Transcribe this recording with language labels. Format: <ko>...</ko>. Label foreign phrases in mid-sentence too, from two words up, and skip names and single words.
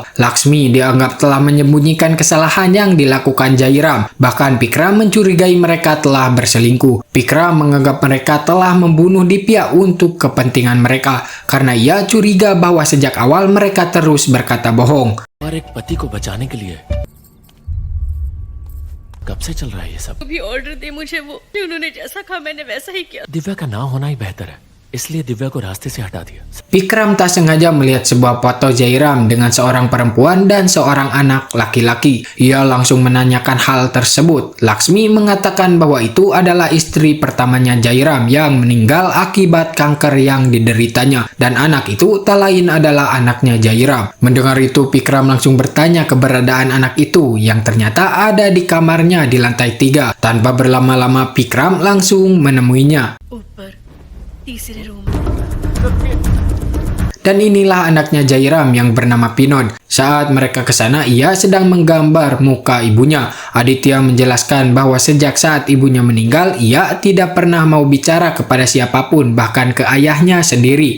<id>Laksmi dianggap telah menyembunyikan kesalahan yang dilakukan Jairam. Bahkan Vikram mencurigai mereka telah berselingkuh. Vikram menganggap mereka telah membunuh Dipya untuk kepentingan mereka karena ia curiga bahwa sejak awal mereka terus berkata bohong.</id> <hi>और एक पति को बचाने के लिए कब से चल रहा है ये सब? भी ऑर्डर दे मुझे वो, उन्होंने जैसा कहा मैंने वैसा ही किया। दिव्या का ना होना ही बेहतर है, इसलिए दिव्या को रास्ते से हटा दिया।</hi> <id>Vikram tak sengaja melihat sebuah foto Jairam dengan seorang perempuan dan seorang anak laki-laki. Ia langsung menanyakan hal tersebut. Laksmi mengatakan bahwa itu adalah istri pertamanya Jairam yang meninggal akibat kanker yang dideritanya. Dan anak itu tak lain adalah anaknya Jairam. Mendengar itu, Vikram langsung bertanya keberadaan anak itu yang ternyata ada di kamarnya di lantai 3. Tanpa berlama-lama, Vikram langsung menemuinya.</id> <hi>ऊपर तीसरे रूम।</hi> <id>Dan inilah anaknya Jairam yang bernama Pinod. Saat mereka ke sana, ia sedang menggambar muka ibunya. Aditya menjelaskan bahwa sejak saat ibunya meninggal, ia tidak pernah mau bicara kepada siapapun, bahkan ke ayahnya sendiri.</id>